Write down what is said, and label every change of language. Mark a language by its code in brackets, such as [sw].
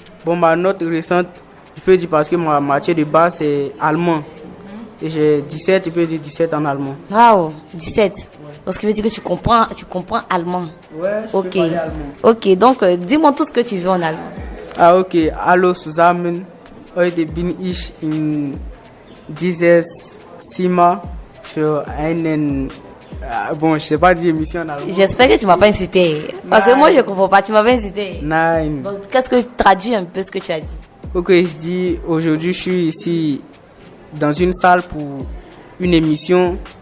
[fr] Bon, ma note récente, je peux dire parce que ma matière de base, c'est allemand. Et j'ai 17, je peux dire 17 en allemand. Wow, 17. Donc, ce qui veut dire que tu comprends allemand. Ouais, je peux parler allemand. Ok, donc dis-moi tout ce que tu veux en allemand. [de] Ah, ok. Hallo zusammen. Heute bin ich in dieses Zimmer für einen... [fr] Bon, je sais pas dire émission en allemand. J'espère que tu m'as pas incité. Parce que moi, je comprends pas. Tu m'as pas incité. [de] Nein. [fr] Donc, qu'est-ce que tu traduis un peu ce que tu as dit? Ok, je dis aujourd'hui, je suis ici dans une salle pour une émission.